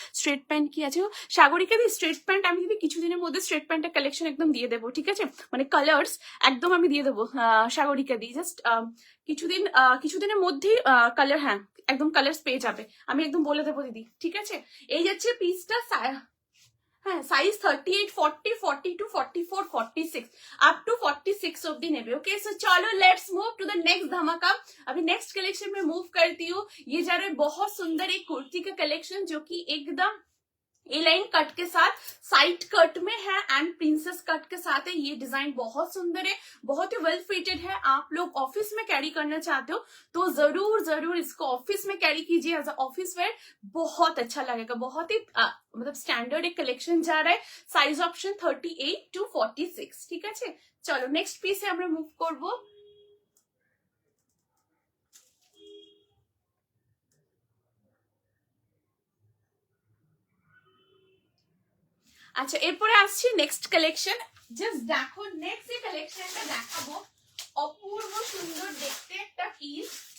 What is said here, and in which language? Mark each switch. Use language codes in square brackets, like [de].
[bn] Straight pant কি আছে সাগরিকা দি? Straight pant আমি যদি কিছুদিনের মধ্যে স্ট্রেট প্যান্টের কালেকশন একদম দিয়ে দেবো, ঠিক আছে, মানে কালার্স একদম আমি দিয়ে দেবো সাগরিকা দি, জাস্ট কিছুদিনের মধ্যেই কালার, হ্যাঁ একদম কালার্স পেয়ে যাবে, আমি একদম বলে দেবো দিদি, ঠিক আছে। এই যাচ্ছে পিসটা, হ্যাঁ সাইজ 38, 40, 42, 44, 46 [en] up to [bn] 46 অব্দি নেবে। [hi] ओके सो चलो [en] let's move to the next [hi] धमाका। अभी नेक्स्ट कलेक्शन में मूव करती हूँ। ये जा रहा है बहुत सुंदर एक कुर्ती का कलेक्शन जो कि एकदम ए लाइन कट के साथ साइड कट में है एंड प्रिंसेस कट के साथ है। ये डिजाइन बहुत सुंदर है, बहुत ही वेल फिटेड है। आप लोग ऑफिस में कैरी करना चाहते हो तो जरूर जरूर इसको ऑफिस में कैरी कीजिए एज अ ऑफिस वेयर, बहुत अच्छा लगेगा। बहुत ही मतलब स्टैंडर्ड एक कलेक्शन जा रहा है। साइज ऑप्शन 38 to 46, ठीक है। चलो नेक्स्ट पीस [bn] আমরা মুভ করব। আচ্ছা এরপরে আসছি নেক্সট কালেকশন। জাস্ট দেখো নেক্সট এই কালেকশনটা দেখাবো, অপূর্ব সুন্দর দেখতে একটা পিস।